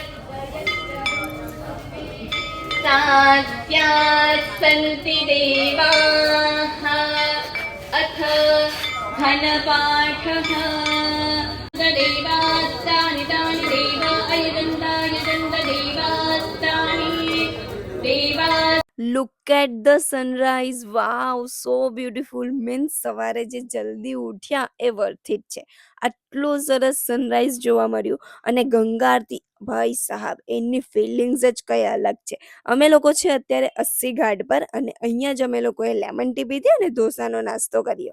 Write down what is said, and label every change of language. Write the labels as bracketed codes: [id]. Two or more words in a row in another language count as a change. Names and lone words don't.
[sa] सात्यात् सन्ति देवाः अथ घनपाठः देवास्तानि तानि देवा अयदन्त देवास्तानि देवा. [en] Look at the sunrise. Wow, so beautiful. [gu] મીન્સ સવારે જે જલ્દી ઉઠ્યા એ [en] worth it [gu] છે. આટલું સરસ સનરાઈઝ જોવા મળ્યું. અને ગંગા આરતી, ભાઈ સાહેબ, એની ફિલિંગ્સ જ કંઈ અલગ છે. અમે લોકો છે અત્યારે 80 ઘાટ પર, અને અહીંયા જ અમે લોકોએ [en] lemon tea [gu] પીધી અને ઢોસાનો નાસ્તો કર્યો.